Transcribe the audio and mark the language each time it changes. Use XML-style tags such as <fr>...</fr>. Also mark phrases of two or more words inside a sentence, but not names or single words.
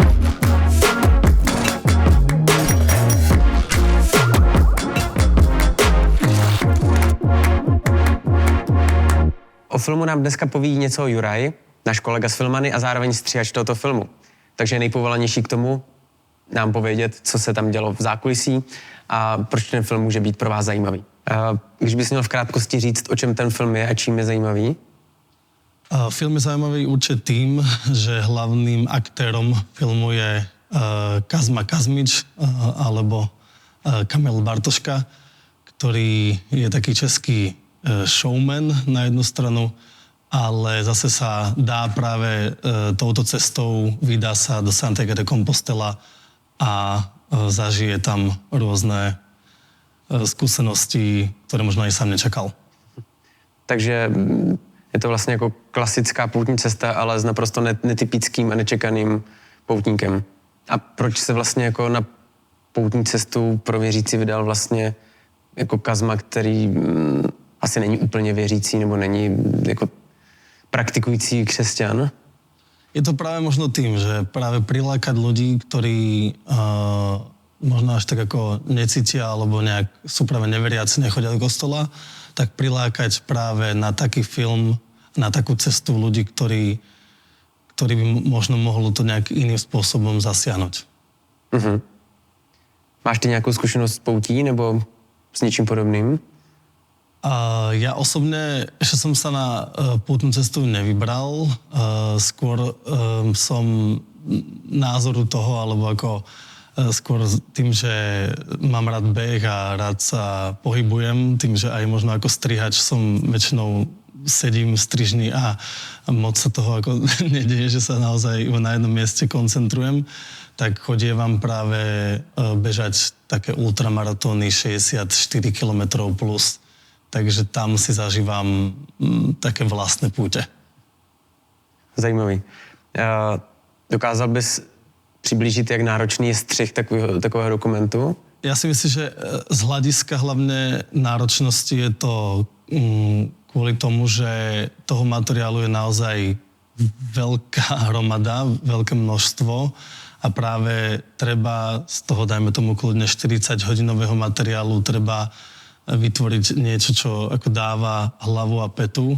<cs>O filmu nám dneska poví něco Juraj, náš kolega z Filmany a zároveň stříhač tohoto filmu. Takže je nejpovolanější k tomu nám povědět, co se tam dělo v zákulisí a proč ten film může být pro vás zajímavý. Když bys měl v krátkosti říct, o čem ten film je a čím je zajímavý?</cs> <sk>Film je zaujímavý určite tým, že hlavným aktérom filmu je Kazma Kazmič alebo Kamil Bartoška, ktorý je taký český showman na jednu stranu, ale zase sa dá práve touto cestou, vydá sa do Santiago de Compostela a zažije tam rôzne skúsenosti, ktoré možno aj sám nečakal.</sk> <cs>Takže je to vlastně jako klasická poutní cesta, ale s naprosto netypickým a nečekaným poutníkem. A proč se vlastně jako na poutní cestu pro věřící vydal vlastně jako Kazma, který asi není úplně věřící nebo není jako praktikující křesťan?</cs> <sk>Je to práve možno tým, že práve prilákať ľudí, ktorí možno až tak ako necítia alebo nejak sú práve neveriaci, nechodia do kostola, tak prilákať práve na taký film, na takú cestu ľudí, ktorí by možno mohlo to nejak iným spôsobom zasiahnuť. Mhm.</sk> <cs>Máš ty nějakou zkušenost s poutí nebo s něčím podobným?</cs> <sk>Ja osobne ešte som sa na pútnu cestu nevybral. Skôr som názoru toho, alebo ako skôr tým, že mám rád beh a rád sa pohybujem, tým, že aj možno ako strihač som väčšinou sedím strižný a moc sa toho ako nedieje, že sa naozaj na jednom mieste koncentrujem, tak chodievam práve bežať také ultramaratóny 64 km plus. Takže tam si zažívam také vlastné púte.</sk> <cs>Zajímavý. Dokázal bys přiblížit, jak náročný je střih takového dokumentu?</cs> <sk>Ja si myslím, že z hľadiska hlavne náročnosti je to kvôli tomu, že toho materiálu je naozaj veľká hromada, veľké množstvo a práve treba z toho, dajme tomu, kľudne 40-hodinového materiálu treba vytvoriť niečo, čo ako dáva hlavu a petu.</sk>